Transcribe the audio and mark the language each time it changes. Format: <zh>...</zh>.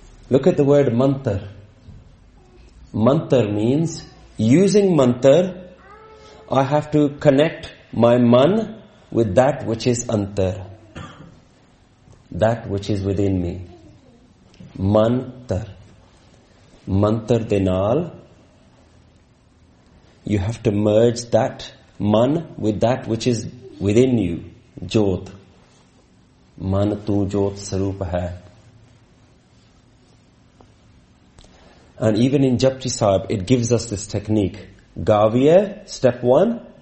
<en>Look at the word mantar. Mantar means, using mantar, I have to connect my man with that which is antar. That which is within me.</en> <pa>ਮੰਤਰ. ਮੰਤਰ ਦੇ ਨਾਲ.</pa> <en>You have to merge that man with that which is within you.</en> <pa>Jyot. Man tu jyot sarup hai.</pa> <en>And even in Japji Sahib, it gives us this technique. Gaviye, step one.</en>